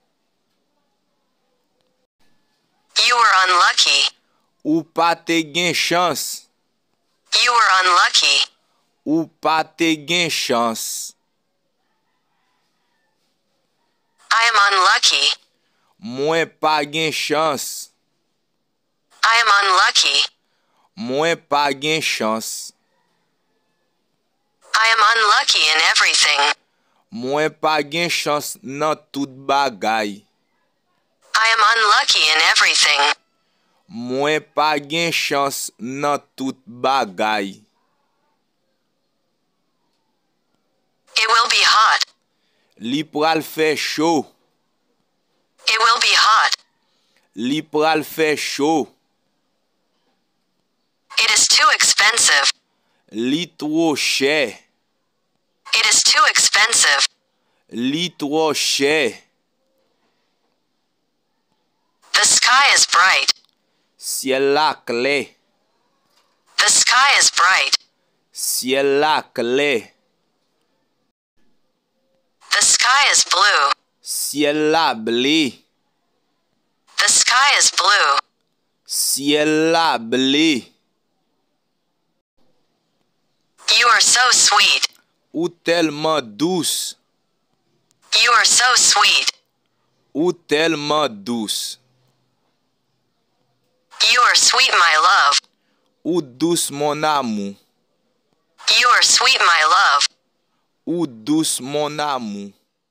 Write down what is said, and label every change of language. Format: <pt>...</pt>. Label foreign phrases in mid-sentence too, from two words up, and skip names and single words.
<en>You were unlucky.</en> <ht>Ou pa te gen chans.</ht> <en>You were unlucky.</en> <ht>Ou pa te gen chans.</ht> <en>I am unlucky.</en> <ht>Mwen pa gen chans.</ht> <en>I am unlucky.</en> <ht>Mwen pa gen chans.</ht> <en>I am unlucky in everything.</en> <ht>Mwen pa gen chans nan tout bagay.</ht> <en>I am unlucky in everything.</en> <ht>Mwen pa gen chans nan tout bagay.</ht> <en>It will be hot.</en> <ht>Li pral fè chaud.</ht> <en>It will be hot.</en> <ht>Li pral fè chaud.</ht> <en>It is too expensive.</en> <ht>Li tro chè.</ht> <en>It is too expensive.</en> <ht>Li tro chè.</ht> <en>The sky is bright.</en> <ht>Ciel la clé.</ht> <en>The sky is bright.</en> <ht>Ciel la clé.</ht> <en>The sky is blue.</en> <ht>Ciel la blé.</ht> <en>The sky is blue.</en> <ht>Ciel la blé.</ht> <en>You are so sweet.</en> <ht>Ou tellement douce.</ht> <en>You are so sweet.</en> <ht>Ou tellement douce.</ht> <en>You are sweet, my love.</en> <ht>Ou douce mon amour.</ht> <en>You are sweet, my love.</en> <ht>Ou douce mon amour.</ht>